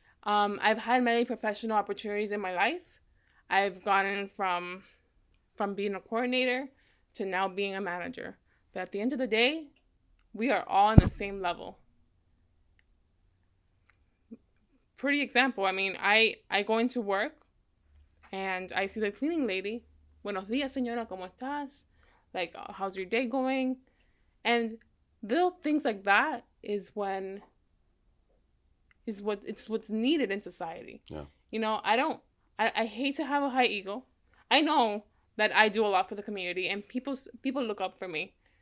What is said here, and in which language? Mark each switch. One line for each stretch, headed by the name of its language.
English: I've had many professional opportunities in my life. I've gotten from being a coordinator to now being a manager. But at the end of the day, we are all on the same level. Pretty example. I mean, I go into work and I see the cleaning lady.
Spanish: Buenos días, señora, ¿cómo estás?
English: Like, how's your day going? And little things like that it's what's needed in society. Yeah. I hate to have a high ego. I know that I do a lot for the community, and people look up for me.